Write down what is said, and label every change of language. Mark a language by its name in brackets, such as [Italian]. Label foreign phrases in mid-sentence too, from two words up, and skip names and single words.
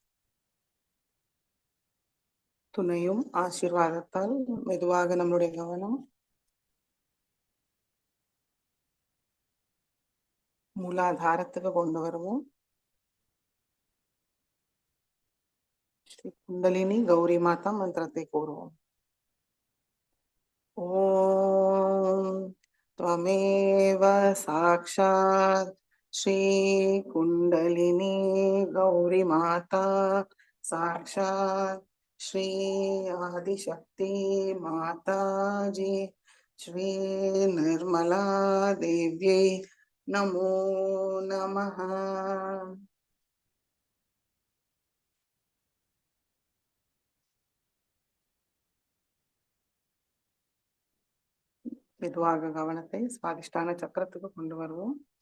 [Tamil] துணையும் ஆசீர்வாதத்தால் மெதுவாக நம்முடைய கவனம் മൂലാധാരத்துக்கு கொண்டு வருவோம். ஸ்ரீ குண்டலினி கௌரி மாதா மந்திரத்தை கூறுவோம். [Sanskrit] ஓம் त्वमेव साक्षात् श्री कुंडलिनी गौरी माता साक्षात् श्री आदिशक्ति माता जी श्री निर्मला देव्यै नमो नमः। [Tamil] மெதுவாக கவனத்தை சுவாதிஷ்டான சக்கரத்துக்கு கொண்டு வருவோம்.